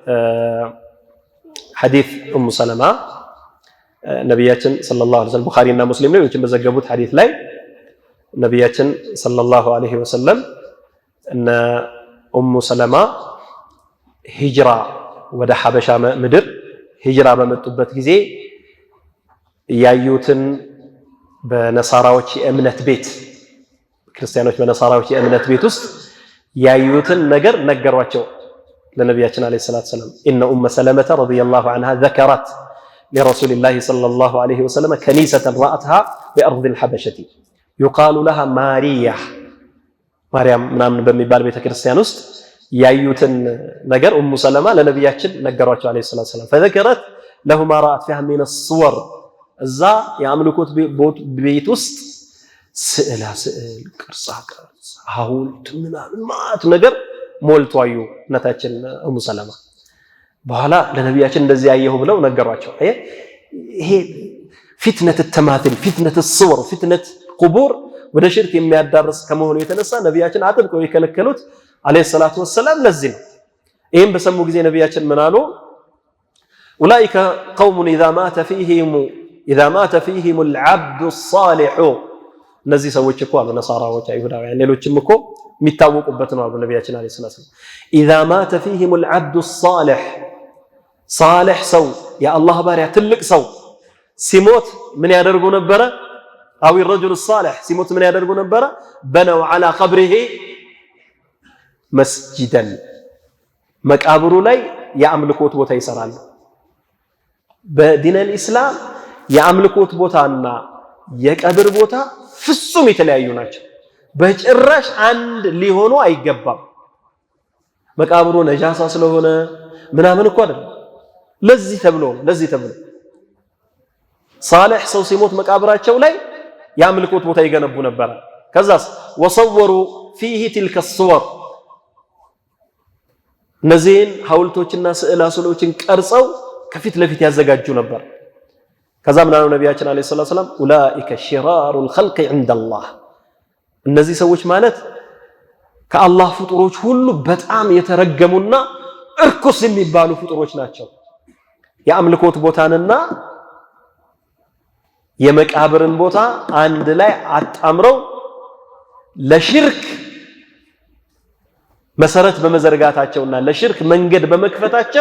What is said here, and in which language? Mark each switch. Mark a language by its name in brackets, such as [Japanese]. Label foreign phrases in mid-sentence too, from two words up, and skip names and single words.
[Amharic] ሐዲስ ኡሙ ሰለማ ነቢያችን [Arabic] صلى الله عليه وسلم [Amharic] ቡኻሪና ሙስሊም ሌሎችም በዘገቡት ሐዲስ ላይ ነቢያችን [Arabic] صلى الله عليه وسلم [Amharic] እነ ኡሙ ሰለማ ሂጅራ ወደ ሐበሻ ምድር ሂጅራ በመጡበት ጊዜ ያዩትን በነሳራዎች የእምነት ቤት ክርስቲያኖች በነሳራዎች የእምነት ቤት ውስጥ ያዩትን ነገር ነገሯቸው ለነቢያችን [Arabic] عليه الصلاة السلام إن أم سلمة رضي الله عنها ذكرت لرسول الله صلى الله عليه وسلم كنيسة رأتها بأرض الحبشة يقال لها ماريا [Amharic] ማርያም ምናምን በሚባል ቤተ ክርስቲያን ውስጥ ያዩትን ነገር ኡሙ ሰለማ ለነቢያችን ነገሯቸው [Arabic] عليه الصلاة السلام فذكرت له ما رأت فيها من الصور [Amharic] እዛ የአምልኮት ቤት ውስጥ ስዕላ ስዕል ቅርጻ ቅርጽ ሐውልት ምናምን ማት ነገር ሞልቶ አዩ እናታችን ኡሙ ሰለማ በኋላ ለነቢያችን እንደዚህ ያየሁ ብለው ነገሯቸው ይሄ ፊትነት التماثيل ፊትነት الصور ፊትነት ቁቡር ወደ ሽርክ የሚያዳርስ ከመሆኑ የተነሳ ነቢያችን አጥብቀው የከለከሉት [Arabic] عليه الصلاة [Amharic] ወሰለም ለዚህ ነው ይሄን በሰሙ ጊዜ ነቢያችን ምን አሉ [Arabic] اولئك قوم اذا مات فيهم العبد الصالح [Amharic] እነዚህ ሰዎች እኮ አሉ ነሳራዎች አይሁዳውያን ሌሎችም እኮ የሚታወቁበት ነው አሉ ነቢያችን [Arabic] عليه الصلاة والسلام اذا مات فيهم العبد الصالح [Amharic] صالح ሰው የአላህ ባሪያ ትልቅ ሰው ሲሞት ምን ያደርጉ ነበረ አው [Arabic] الرجل الصالح [Amharic] ሲሞት ምን ያደርጉ ነበረ [Arabic] بنوا على قبره [Amharic] مسجدا መቃብሩ ላይ የአምልኮት ቦታ ይሰራሉ በዲን الاسلام የአምልኮት ቦታና የቀብር ቦታ ፍጹም የተለያዩ ናቸው በጭራሽ አንድ ሊሆኑ አይገባም መቃብሩ ነጃሳ ስለሆነ ምናምን እኮ አይደለም ለዚህ ተብሎ صالح ሰው ሲሞት መቃብራቸው ላይ የአምልኮት ቦታ ይገነቡ ነበር ከዛስ [Arabic] وصوروا فيه تلك الصور [Amharic] እነዚህን ሐውልቶችና ስዕላስሎችን ቀርጸው ከፊት ለፊት ያዘጋጁ ነበር ከዛ ምናለው ነቢያችን [Arabic] عليه الصلاة السلام اولئك شرار الخلق عند الله [Amharic] እነዚህ ሰዎች ማለት ከአላህ ፍጡሮች ሁሉ በጣም የተረገሙና እርኩስ የሚባሉ ፍጡሮች ናቸው የአምልኮት ቦታንና የመቃብርን ቦታ አንድ ላይ አጣምረው ለሽርክ መሰረት በመዘርጋታቸውና ለሽርክ መንገድ በመክፈታቸው